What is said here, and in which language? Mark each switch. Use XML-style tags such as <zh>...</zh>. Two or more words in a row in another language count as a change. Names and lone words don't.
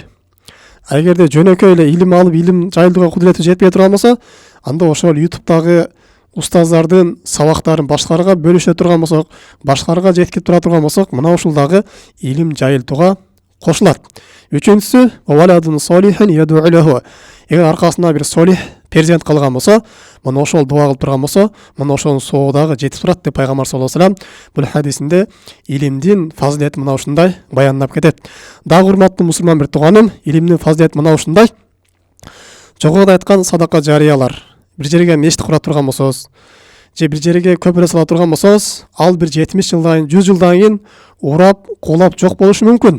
<ky>Эгерде жөнөкөй эле илим алып илим жайылтууга кудурети жетпей турган болсо, анда ошол YouTube'дагы устаздардын сабактарын башкаларга бөлүшө турган болсок, башкаларга жеткирип тура турган болсок, мына ушул дагы илим жайылтууга кошулат. Үчүнчүсү,</ky> <ar>ولد صالح يدعو له.</ar> <ky>Эгер аркасында бир солих перзент калган болсо, мына ошол дуа кылып турган болсо, мына ошонун соогу дагы жетип турат деп пайгамбар</ky> <ar>صلى الله عليه وسلم</ar> <ky>бул хадисинде илимдин фазилети мына ушундай баяндап кетет. Дагы урматтуу мусулман бир тууганым, илимдин фазилети мына ушундай. Жогоруда айткан садака жарыялар, бир жерге мешит кура турган болсоңуз, же бир жерге көпүрө сала турган болсоңуз, ал бир 70 жылдан, 100 жылдан кийин урап, кулап жок болушу мүмкүн.</ky>